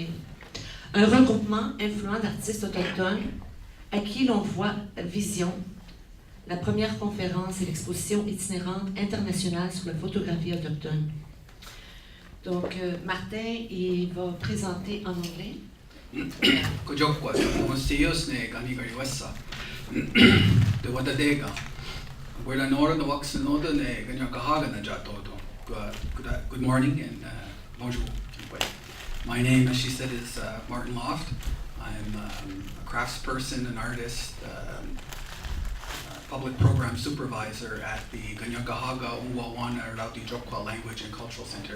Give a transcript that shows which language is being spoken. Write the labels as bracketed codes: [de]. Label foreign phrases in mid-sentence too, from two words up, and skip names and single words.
[fr] Un regroupement influent d'artistes autochtones à qui l'on voit Vision, la première conférence et l'exposition itinérante internationale sur la photographie autochtone. Donc, Martin, il va présenter en anglais. [moh] Kujokwa, Mosiyos ne Ganigariwasa, de Watadega, Wela Nora, the Waxanoda, ne Ganyakahaga Najatodo. [en] Good morning and bonjour. My name, as she said, is Martin Loft. I'm a craftsperson, an artist, public program supervisor at the Ganyakahaga Unwawana Rauti Jokwa Language and Cultural Center.